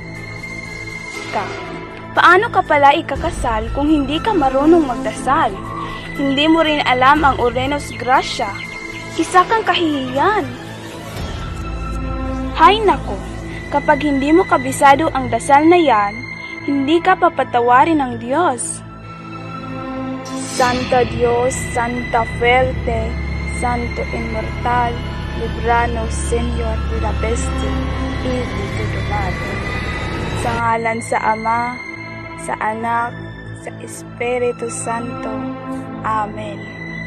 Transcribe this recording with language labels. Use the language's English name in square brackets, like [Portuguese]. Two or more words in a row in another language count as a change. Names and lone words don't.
[Filipino] Paano ka pala ikakasal kung hindi ka marunong magdasal? Hindi mo rin alam ang Orenos Gracia. Isa kang kahihiyan. Hay nako, kapag hindi mo kabisado ang dasal na yan, hindi ka papatawarin ng Diyos. [Spanish] Santa Dios, Santa fuerte, Santo inmortal, libranos, Señor de la peste y de todo mal. [Filipino] Sa ngalan sa Ama, sa Anak, sa Espiritu Santo. Amen.